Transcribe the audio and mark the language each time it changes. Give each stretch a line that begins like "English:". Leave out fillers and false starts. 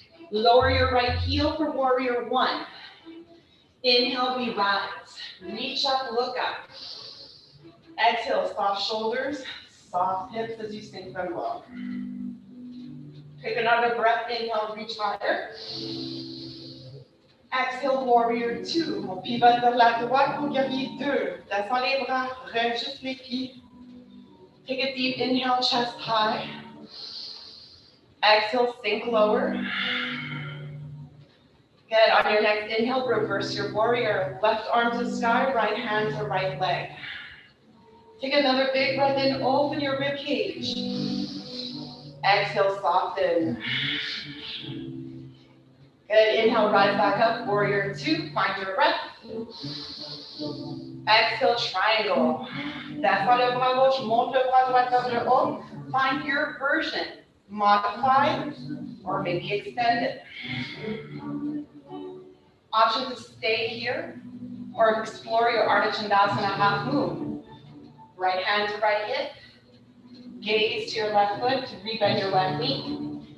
English: Lower your right heel for warrior 1. Inhale, we rise. Reach up, look up. Exhale, soft shoulders, soft hips as you sink them low. Take another breath, inhale, reach higher. Exhale, warrior 2.
French: On pivote vers la droite pour guerrier 2. Descends les bras, réajuste les pieds.
English: Take a deep inhale, chest high. Exhale, sink lower. Good, on your next inhale, reverse your warrior. Left arm to sky, right hand to right leg. Take another big breath in, open your rib cage. Exhale, soften. Good, inhale, rise back up, warrior 2, find your breath. Exhale, triangle.
French: Descends le bras gauche, monte le bras droit vers le haut.
English: Find your version, modified or maybe extended. Option to stay here or explore your Ardha Chandasana half moon. Right hand to right hip. Gaze to your left foot to rebend your left knee.